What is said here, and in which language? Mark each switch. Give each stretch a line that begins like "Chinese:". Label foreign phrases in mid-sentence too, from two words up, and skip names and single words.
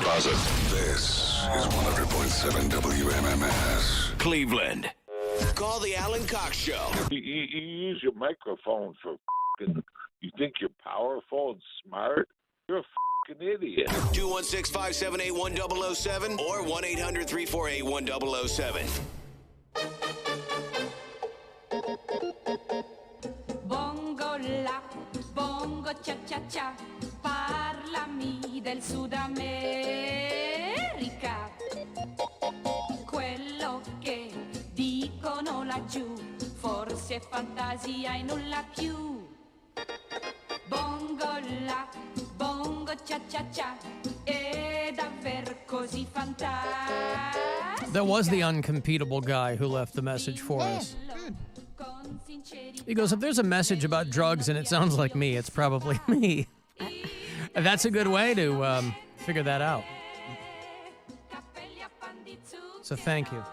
English: Buzzard. This is 100.7 WMMS. Cleveland. Call the Alan Cox Show. You use your microphone for f***ing... You think you're powerful and smart? You're a f***ing idiot. 216-578-1007 or 1-800-348-1007.
Italian: Bongo la, bongo cha cha cha, parlami del Sud America. Quello che dicono laggiù, forse è fantasia e nulla più. Bongo la, bongo cha cha cha, è davvero così fantastica.
English: That was the uncompetable guy who left the message for us. He goes, if there's a message about drugs and it sounds like me, it's probably me. That's a good way to figure that out. So thank you.